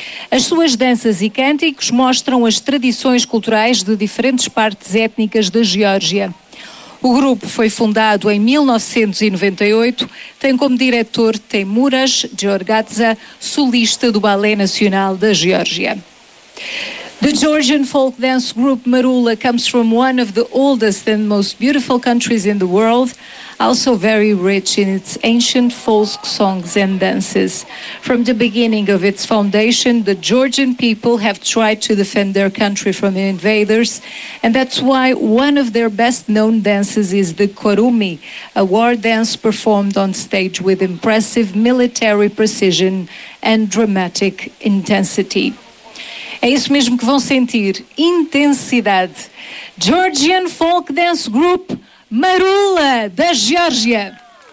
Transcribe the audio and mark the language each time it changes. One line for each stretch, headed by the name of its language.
Portuguese: As suas danças e cânticos mostram as tradições culturais de diferentes partes étnicas da Geórgia. O grupo foi fundado em 1998, tem como diretor Temuras Georgadze, solista do Ballet Nacional da Geórgia.
English: The Georgian folk dance group Marula comes from one of the oldest and most beautiful countries in the world, also very rich in its ancient folk songs and dances. From the beginning of its foundation, the Georgian people have tried to defend their country from the invaders, and that's why one of their best known dances is the Korumi, a war dance performed on stage with impressive military precision and dramatic intensity.
Portuguese: É isso mesmo que vão sentir, intensidade. Georgian Folk Dance Group Marula, da Geórgia.